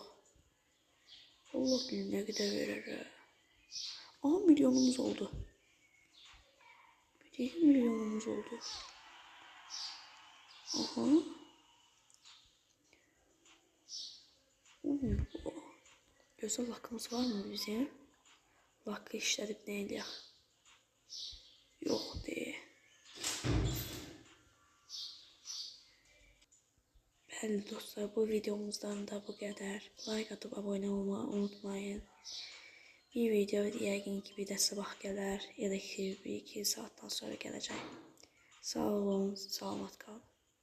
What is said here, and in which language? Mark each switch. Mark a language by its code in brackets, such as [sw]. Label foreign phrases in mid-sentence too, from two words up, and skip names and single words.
[tr] Allah bilir ne kadar verir. Aha milyonumuz oldu. 1 milyonumuz oldu. Aha. [az] Gözəl lakımız var mı bizim? Lakı işlədib nə eləyək? Yox deyil. Bəli dostlar, bu videomuzdan da bu qədər. [tr] Like atıp abone olmayı unutmayın. [az] Bir video yəqin ki bir də sabah gələr ya da ki bir iki saatdan sonra gələcək. Sağ olun, salamat qalın.